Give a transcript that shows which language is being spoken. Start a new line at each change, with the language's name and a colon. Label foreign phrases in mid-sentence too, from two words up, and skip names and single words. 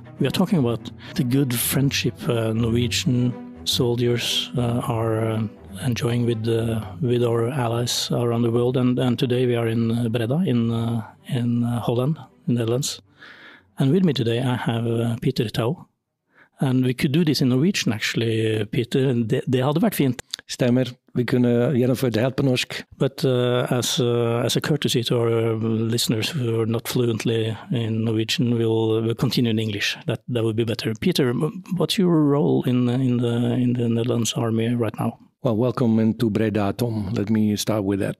English: We are talking about the good friendship Norwegian soldiers are enjoying with our allies around the world. And today we are in Breda, in Holland, in the Netherlands. And with me today I have Peter Teeuw. And we could do this in Norwegian actually, Peter.
Norwegian: Det hadde vært fint. Stemmer. Vi kunne gjennomføre det helt på norsk.
English: But as a courtesy to our listeners who are not fluently in Norwegian, we'll continue in English. That would be better. Peter, what's your role in the Netherlands Army right now? Well, welcome into Breda, Tom. Let me start with that.